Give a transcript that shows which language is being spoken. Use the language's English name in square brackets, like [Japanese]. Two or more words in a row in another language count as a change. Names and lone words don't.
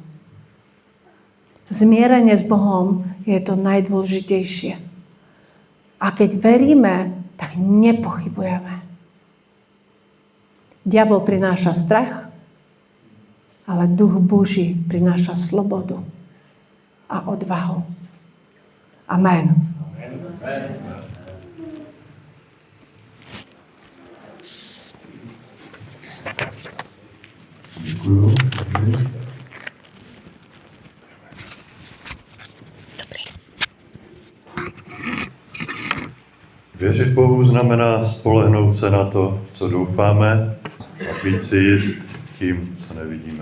[Slovak] Zmierenie s Bohom je to najdôležitejšie. A keď veríme, tak nepochybujeme. Diabol prináša strach, ale Duch Boží prináša slobodu a odvahu. Amen. [Czech] Děkuju. Věřit Bohu znamená spolehnout se na to, co doufáme, a být si jist tím, co nevidíme.